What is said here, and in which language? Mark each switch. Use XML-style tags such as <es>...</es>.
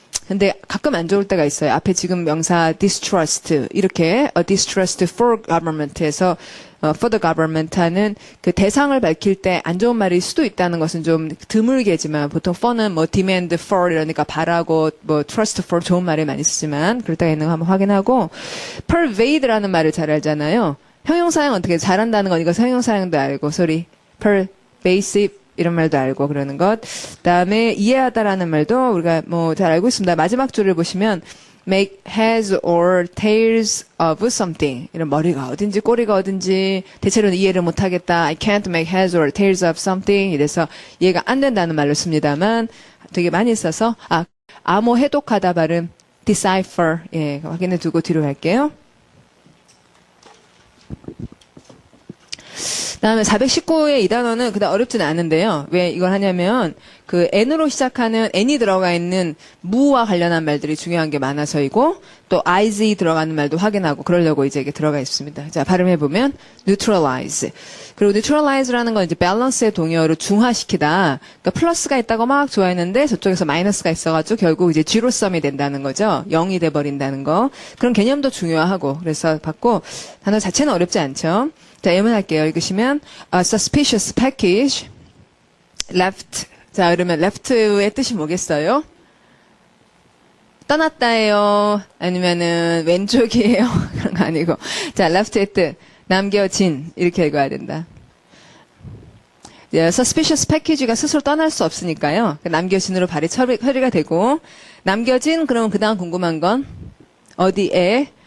<ko>근데 가끔 안 좋을 때가 있어요. 앞에 지금 명사 distrust 이렇게</ko> <en>distrust for government</en> <ko>에서</ko> <en>for the government</en> <ko>하는 그 대상을 밝힐 때 안 좋은 말일 수도 있다는 것은 좀 드물게지만 보통 for는 뭐</ko> <en>demand for</en> <ko>이러니까 바라고 뭐 trust for 좋은 말을 많이 쓰지만 그럴 때가 있는 거 한번 확인하고 pervade라는 말을 잘 알잖아요. 형용사형 어떻게 잘한다는 건 이거 형용사형도 알고 pervasive 이런 말도 알고 그러는 것. 그다음에 이해하다라는 말도 우리가 뭐 잘 알고 있습니다. 마지막 줄을 보시면</ko> <en>make heads or tails of something.</en> <ko>이런 머리가 어딘지 꼬리가 어딘지 대체로는 이해를 못하겠다.</ko> <en>I can't make heads or tails of something.</en> <ko>이래서 이해가 안 된다는 말로 씁니다만 되게 많이 써서 암호 해독하다 발음 decipher. 예, 확인해 두고 뒤로 갈게요. 다음에 419의 이 단어는 그다음 어렵지는 않은데요. 왜 이걸 하냐면 그 n으로 시작하는 n이 들어가 있는 무와 관련한 말들이 중요한 게 많아서이고 또 is 들어가는 말도 확인하고 그러려고 이제 이게 들어가 있습니다. 자, 발음해 보면 neutralize. 그리고 neutralize라는 건 이제 balance의 동의어로 중화시키다. 그러니까 플러스가 있다고 막 좋아했는데 저쪽에서 마이너스가 있어가지고 결국 이제 제로섬이 된다는 거죠. 0이 돼 버린다는 거. 그런 개념도 중요하고 그래서 받고 단어 자체는 어렵지 않죠. 자, 예문할게요. 읽으시면</ko> <en>a suspicious package left.</en> <ko>자, 그러면 left의 뜻이 뭐겠어요? 떠났다예요? 아니면은 왼쪽이에요? 그런 거 아니고. 자, left의 뜻 남겨진 이렇게 읽어야 된다.</ko> <en>suspicious package</en> <ko>가 스스로 떠날 수 없으니까요. 남겨진으로 발이 처리가 되고 남겨진 그러면 그 다음 궁금한 건 어디에?</ko>